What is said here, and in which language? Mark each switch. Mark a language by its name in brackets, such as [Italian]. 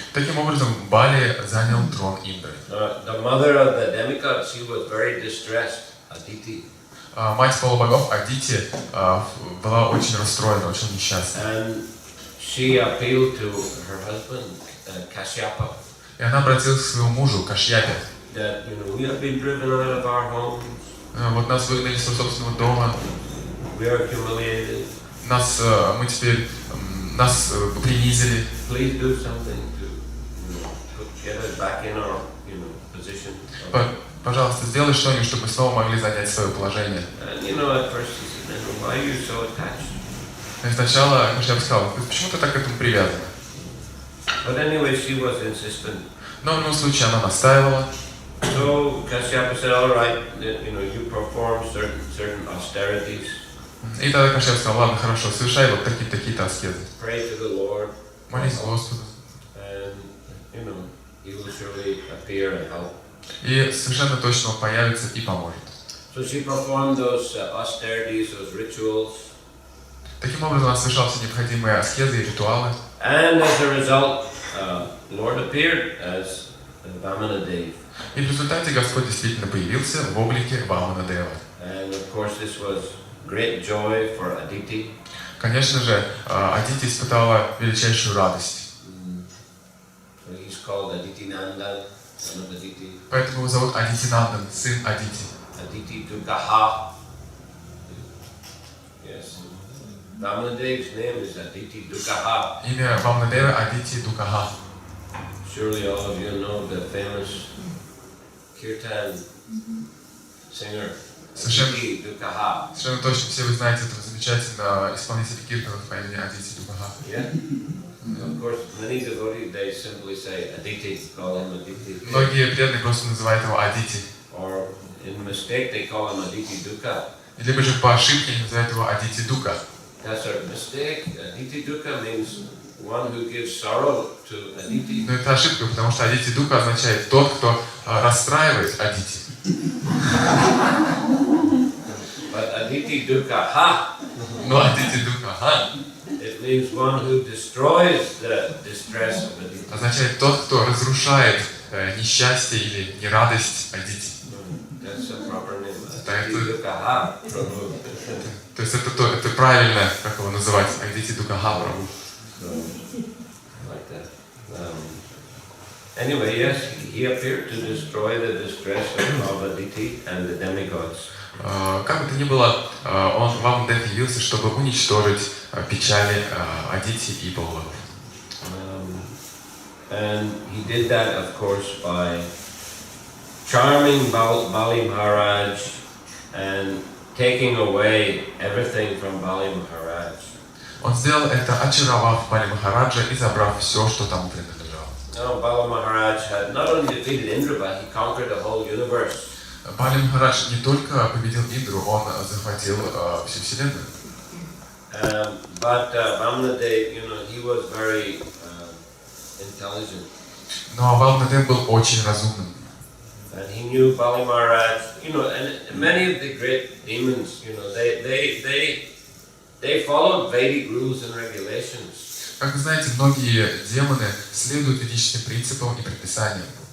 [Russian] Таким образом, Бали занял трон Индры. [English] The mother of the demigods, she was very distressed, Aditi. [Russian] Мать полубогов Адити была очень расстроена, очень несчастна. [English] And she appealed to her husband, Kashyapa. [Russian] И она обратилась к своему мужу, Кашьяпе. [English] That we have been driven out of our homes. [Russian] Вот нас выгнали из собственного дома. [English] We are humiliated. [Russian] Нас принизили. [English] Please do something to get us back in our position. [Russian] Пожалуйста, сделай что-нибудь, чтобы мы снова могли занять свое положение. [English] And at first he said, why are you so attached? [Russian] И сначала Кашьяп сказал, почему ты так к этому привязана? [English] But anyway, she was insistent. [Russian] Но в любом случае она настаивала. [English] So Kashyapa said, all right, you perform certain austerities. [Russian] И тогда Кашьяп сказал, ладно, хорошо, совершай вот такие-то аскезы. [English] Pray to the Lord. [Russian] Молись Господу. [English] And He will surely appear and help. [Russian] И совершенно точно он появится и поможет. [English] So she performed those austerities, those rituals. [Russian] Таким образом, она совершала все необходимые аскезы и ритуалы. [English] And as a result, Lord appeared as Vamanadeva. [Russian] И в результате Господь действительно появился в облике Ваманадева. [English] And of course, this was great joy for Aditi. [Russian] Конечно же, Адити испытала величайшую радость. [English] So he's called Aditi Nandan, son of Aditi. [Russian] Поэтому его зовут Адити Нандан, сын Адити. [English] Aditi Dukaha. Yes. Vamanadeva's name is Aditi Dukaha. [Russian] Имя Ваманадева Адити Дукаха. [English] Surely all of you know the famous kirtan singer. Aditi Dukkha. [Russian] Совершенно точно все вы знаете этого замечательного исполнителя киртанов по имени Адити Дука. [English] Yeah. Of course, many devotees they simply say Aditi, call him Aditi. [Russian] Многие преданные просто называют его Адити. [English] Or in mistake they call him Aditi Dukkha. [Russian] Либо же по ошибке они называют его Адити Дука. [English] That's a mistake. Aditi Dukkha means one who gives sorrow to Aditi. [Russian] Но это ошибка, потому что Адити Дука означает тот, кто расстраивает Адити. [English] But Aditi Dukkha Ha. [Russian] Но Адити Дука Ха [English] It means one who destroys the distress of Aditi. [Russian] означает тот, кто разрушает несчастье или нерадость Адити. [English] That's a proper name. Aditi Dukkha Ha. Prabhu. [Russian] То есть это правильно, как его называть, Адити Дука Ха Прабху. [English] Like that. Anyway, yes, he appeared to destroy the distress of Aditi and the demigods. [Russian] Как бы то ни было, он в Амдев явился, чтобы уничтожить печали Адити и богов. [English] And he did that, of course, by charming Bali Maharaj and taking away everything from Bali Maharaj. [Russian] Он сделал это, очаровав Бали Махараджа и забрав все, что тому принадлежало. [English] Now, Bali Maharaj had not only defeated Indra, but he conquered the whole universe. [Russian] Бали Махарадж не только победил Индру, он захватил всю вселенную. [English] But Vamanadev, he was very intelligent. [Russian] Но Ваманадев был очень разумным. [English] And he knew Bali Maharaj, and many of the great demons, they followed Vedic rules and regulations. [Russian] Как вы знаете, многие демоны следуют ведическим принципам и предписаниям.